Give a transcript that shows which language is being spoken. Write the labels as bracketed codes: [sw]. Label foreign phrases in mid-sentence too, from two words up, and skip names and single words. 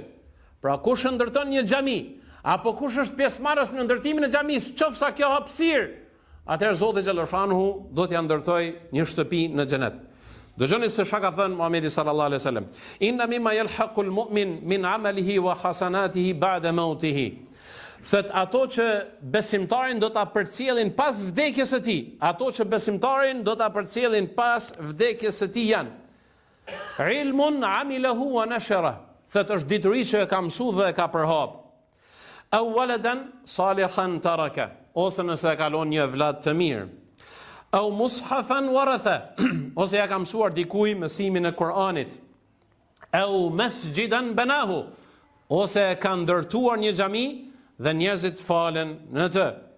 [sq] Pra kush ndërton një xhami, apo kush është pjesëmarrës në ndërtimin e xhamisë, qofsa kjo hapësirë, atëherë Zoti xhallashanuhu do t'ia ndërtojë një shtëpi në xhenet. Dëgjoni se çka ka thënë Muhamedi [ar] صلى الله عليه وسلم: "إن مما يلحق المؤمن من عمله وحسناته بعد موته." [sq] Thot ato që besimtarin do ta përcjellin pas vdekjes së tij, ato që besimtarin do ta përcjellin pas vdekjes së tij janë: [ar] علما علمه ونشره, [sq] thot është dituri që e ka mësuar dhe e ka përhap. [ar] أو ولدا صالحا تركه, [sq] ose nëse e kalon një vëllai të mirë. [ar] أو مصحفا ورثه, [sq] ose ja ka mësuar dikujt mësimin e Kuranit. [ar] أو مسجدا بناه, [sq] ose ka ndërtuar një xhami dhe njerëzit falen në të.